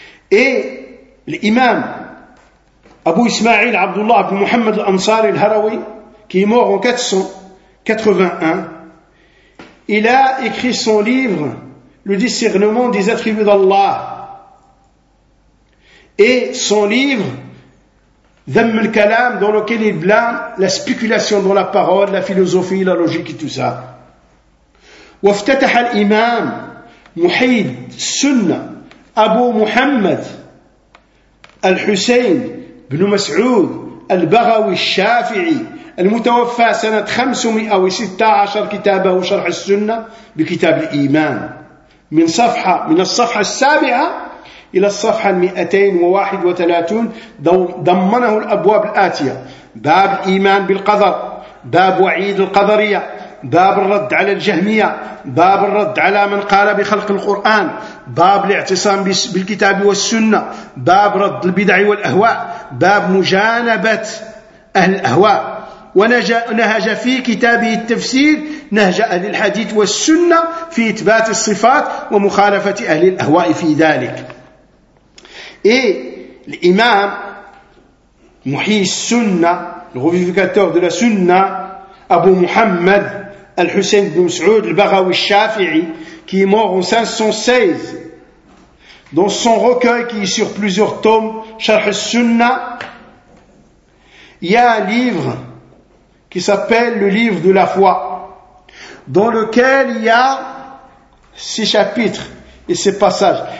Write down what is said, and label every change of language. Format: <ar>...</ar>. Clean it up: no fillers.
<fr>Et l'imam Abu Ismail Abdullah ibn Muhammad al-Ansari al-Harawi, qui est mort en 481, il a écrit son livre « Le discernement des attributs d'Allah » et son livre « Dhamm al-Kalam » dans lequel il blâme la spéculation dans la parole, la philosophie, la logique et tout ça.</fr> <ar>« وافتتح الإمام محيد السنة أبو محمد الحسين بن مسعود البغوي الشافعي المتوفى سنة 516 كتابه شرح السنة بكتاب الإيمان من الصفحة السابعة إلى الصفحة 231 ضمنه الأبواب الآتية: باب الإيمان بالقدر، باب وعيد القدرية، باب الرد على الجهمية، باب الرد على من قال بخلق القرآن، باب الاعتصام بالكتاب والسنة، باب رد البدع والأهواء، باب مجانبة أهل الأهواء، ونهج في كتابه التفسير نهج أهل الحديث والسنة في إثبات الصفات ومخالفة أهل الأهواء في ذلك.</ar> <fr>إيه الإمام محيي السنة الغوفيفيكاتور دو لا سنة أبو محمد Al-Hussein ibn Mas'ud al-Baghawi al-Shafi'i, qui est mort en 516, dans son recueil qui est sur plusieurs tomes, Sharh al-Sunnah, il y a un livre qui s'appelle le livre de la foi, dans lequel il y a ces chapitres et ces passages.</fr>